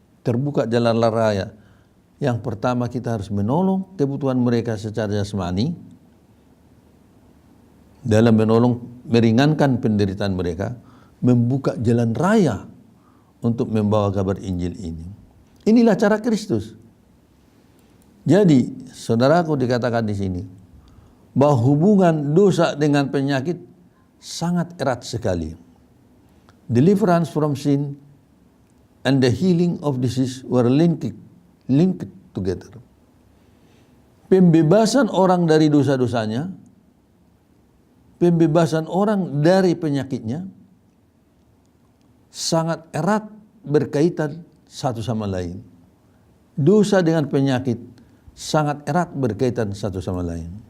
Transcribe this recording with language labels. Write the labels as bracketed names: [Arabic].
[Indonesian] Terbuka jalan raya. Yang pertama kita harus menolong kebutuhan mereka secara jasmani, dalam meringankan penderitaan mereka, membuka jalan raya untuk membawa kabar Injil ini. Inilah cara Kristus. Jadi, saudaraku, dikatakan di sini bahwa hubungan dosa dengan penyakit sangat erat sekali. [English] Deliverance from sin and the healing of disease were linked together. [Indonesian] Pembebasan orang dari dosa-dosanya, pembebasan orang dari penyakitnya sangat erat berkaitan satu sama lain. Dosa dengan penyakit sangat erat berkaitan satu sama lain.